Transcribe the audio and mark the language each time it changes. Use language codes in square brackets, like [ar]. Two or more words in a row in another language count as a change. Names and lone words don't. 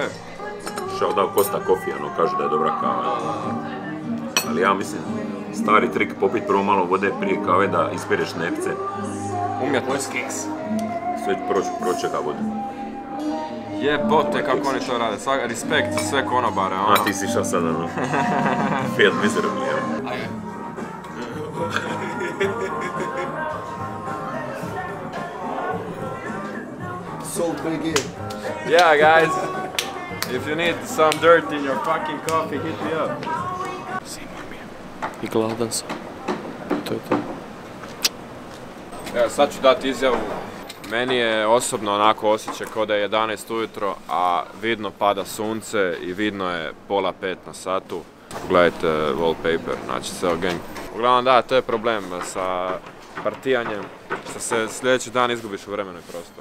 [hr] Shoutout Costa Coffee, ono kaže da je dobra kava. Ali ja mislim, stari trik popit prvo malo vode prije kave da ispireš nepce. Umjetnost keks. Sve pročeka vodu. Jebote kako oni to rade, respekt za sve konobare. A ti si išao sad ono, [en] failed miserably, evo. Salt BG. Yeah guys, if you need some dirt in your fucking coffee, hit me up. [hr] I gladan sam. To je to. Evo sad ću dati izjavu. Meni je osobno onako osjećaj kao da je 11 ujutro, a vidno pada sunce i vidno je 4:30 na satu. Pogledajte wallpaper, znači ceo gang. Uglavnom da, to je problem sa partijanjem, što se sljedeći dan izgubiš u vremenu i prostoru.